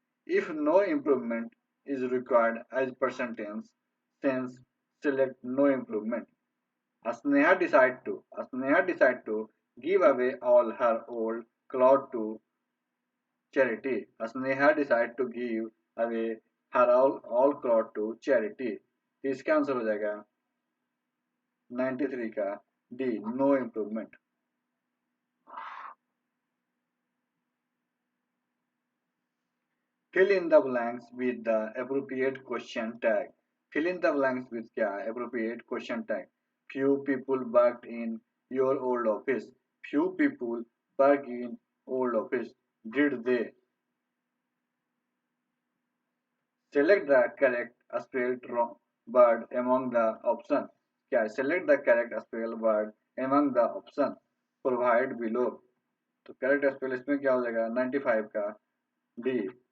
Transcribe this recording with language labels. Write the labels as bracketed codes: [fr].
[en] If no improvement is required as per sentence, then select no improvement. Sneha decide to give away all her old clothes to charity. Sneha decide to give away her all clothes to charity. [hi] तो इसका answer हो जाएगा 93 का D, no improvement. [en] Fill in the blanks with the appropriate question tag. Fill in the blanks with [hi] क्या? [en] Appropriate question tag. Few people worked in your old office. Few people work in old office. Did they? Select the correct spelled wrong word among the options. [hi] क्या है? [en] Select the correct spelled word among the options provide below. [hi] तो [en] correct spell [hi] इसमें क्या हो जाएगा? 95 का D.